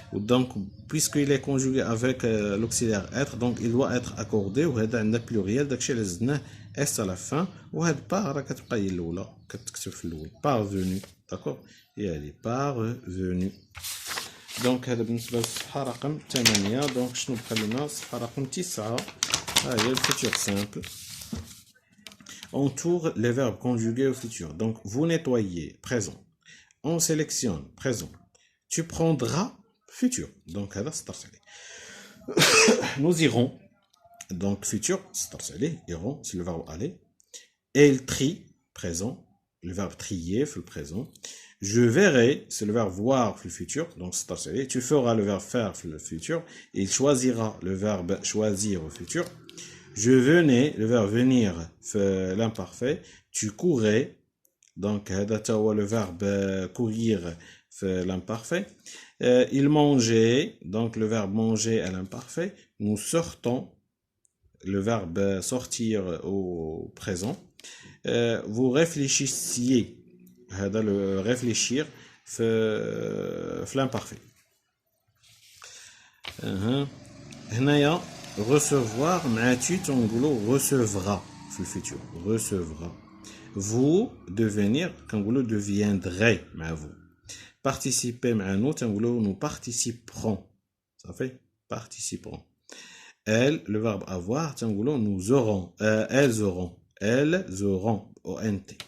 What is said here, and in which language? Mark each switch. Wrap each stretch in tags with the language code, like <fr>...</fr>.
<fr>donc puisqu'il est conjugué avec l'auxiliaire être donc il doit être accordé</fr> <ar>وهذا عندنا</ar> <fr>pluriel</fr> <ar>داكشي اللي زدناه اس على fin وهاد با راه كتبقى هي الاولى كتكتب في الاول</ar> <fr>parvenu d'accord هي هادي parvenu.</fr> <ar>دونك هذا بالنسبه للصفحه رقم 8 دونك شنو بقى لنا الصفحه رقم 9 ها هي الفيتور سامبل.</ar> <fr>entoure les verbes conjugués au futur donc vous nettoyez présent on sélectionne présent tu prendras futur donc</fr> <ar>هذا سطرت عليه.</ar> <fr>nous irons donc futur</fr> <ar>سطرت عليه</ar> <fr>iront c'est le verbe aller. elle trie présent le verbe trier</fr> <ar>في</ar> <fr>le présent. je verrai c'est le verbe voir</fr> <ar>في</ar> <fr>le futur donc</fr> <ar>سطرت عليه.</ar> <fr>tu feras le verbe faire في le futur. il choisira le verbe choisir au futur. je venais le verbe venir في l'imparfait. tu courais donc</fr> <ar>هذا تا هو</ar> <fr>le verbe courir في l'imparfait. il mangeait donc le verbe manger à l'imparfait. nous sortons le verbe sortir au présent. vous réfléchissiez هذا le réfléchir في l'imparfait.</fr> <ar>هنايا</ar> <fr>recevoir مع tu</fr> <ar>تنقولوا</ar> <fr>recevra</fr> <ar>في الفيتور</ar> <fr>recevra. vous devenir كنقولوا deviendrez مع vous. participer مع nous تنقولوا nous participerons ça fait participerons. elles le verbe avoir تنقولوا nous aurons elles auront ont.</fr>